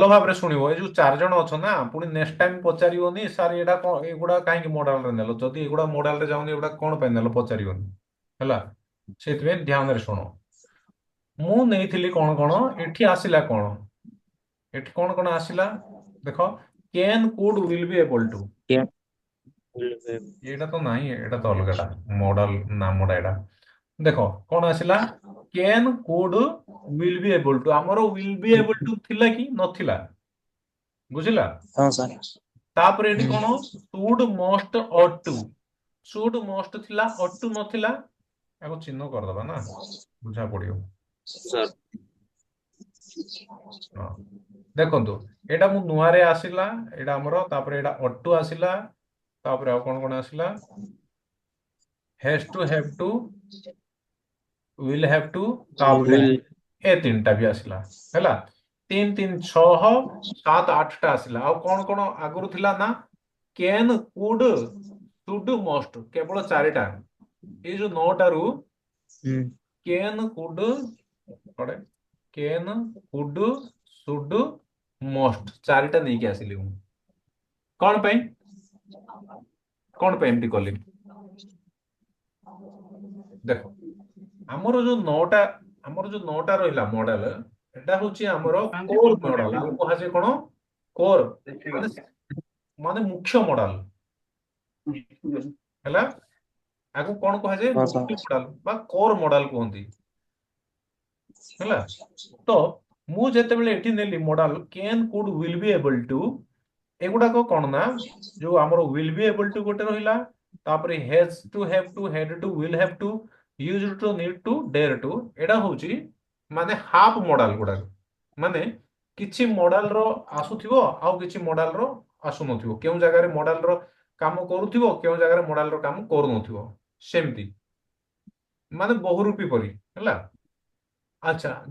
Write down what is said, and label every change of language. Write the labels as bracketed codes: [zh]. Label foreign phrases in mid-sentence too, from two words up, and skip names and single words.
[or] ଭାବରେ ଶୁଣିବ ଏ ଯୋଉ 4 ଜଣ ଅଛ ନା ପୁଣି ନେକ୍ସଟ ଟାଇମ ପଚାରିବନି ସାର୍ ଏଇଟା କଣ ଏଗୁଡା କାହିଁକି ମଡାଲରେ ନେଲ ଯଦି ଏଗୁଡା ମଡାଲରେ ଯାଉନି ଏଗୁଡା କଣ ପାଇଁ ନେଲ ପଚାରିବନି ହେଲା ସେଇଥିପାଇଁ ଧ୍ୟାନରେ ଶୁଣ ମୁଁ ନେଇଥିଲି କଣ କଣ ଏଠି ଆସିଲା କଣ ଏଠି କଣ କଣ ଆସିଲା ଦେଖ [en] can could will be able to Can will be [or] ଏଇଟା ତ ନାହିଁ ଏଇଟା ତ ଅଲଗାଟା ମଡାଲ ନାମଟା ଏଇଟା ଦେଖ କଣ ଆସିଲା [en] can could will be able to [or] ଆମର [en] will be able to [or] ଥିଲା କି ନଥିଲା ବୁଝିଲା ହଁ ସର ତାପରେ ଏଠି କଣ [en] should must ought to should must [or] ଥିଲା [en] ought to [or] ନଥିଲା ଆକୁ ଚିହ୍ନ କରିଦବା ନା ବୁଝା ପଡିବ सर ହଁ ଦେଖନ୍ତୁ ଏଇଟା ମୁଁ ନୂଆରେ ଆସିଲା ଏଇଟା ଆମର ତାପରେ ଏଇଟା [en] ought to [or] ଆସିଲା ତାପରେ ଆଉ କଣ କଣ ଆସିଲା [en] has to have to will have to [or] ତାପରେ [en] will [or] ଏ ତିନିଟା ବି ଆସିଲା ହେଲା 3 3 6 7 8ଟା ଆସିଲା ଆଉ କଣ କଣ ଆଗରୁ ଥିଲା ନା [en] can could should must [or] କେବଳ 4ଟା ଏଇ ଯୋଉ 9ଟାରୁ [en] can could [or] କଡେ [en] can could should must [or] 4ଟା ନେଇକି ଆସିଲି ମୁଁ କଣ ପାଇଁ ଏମିତି କଲି ଦେଖ ଆମର ଯୋଉ 9ଟା ରହିଲା ମଡେଲ ଏଟା ହଉଛି ଆମର [en] core model [or] ଆଉ କୁହାଯାଏ କଣ କୋର ମାନେ ମାନେ ମୁଖ୍ୟ ମଡେଲ ହେଲା ଆକୁ କଣ କୁହାଯାଏ हाँ ମୁଖ୍ୟ सर ମଡେଲ ବା [en] core model [or] କୁହନ୍ତି ହେଲା ତ ମୁଁ ଯେତେବେଳେ ଏଠି ନେଲି ମଡେଲ [en] can could will be able to [or] ଏଗୁଡାକ କଣ ନା ଯୋଉ ଆମର [en] will be able to [or] ଗୋଟେ ରହିଲା ତାପରେ [en] has to have to had to will have to used to need to dare to [or] ଏଟା ହଉଛି ମାନେ [en] half modal [or] ଗୁଡାକ ମାନେ କିଛି ମଡାଲ ର ଆସୁଥିବ ଆଉ କିଛି ମଡାଲ ର ଆସୁନଥିବ କେଉଁ ଜାଗାରେ ମଡାଲ ର କାମ କରୁଥିବ କେଉଁ ଜାଗାରେ ମଡାଲ ର କାମ କରୁନଥିବ ସେମିତି ମାନେ ବହୁରୂପୀ ପରି ହେଲା ଆଚ୍ଛା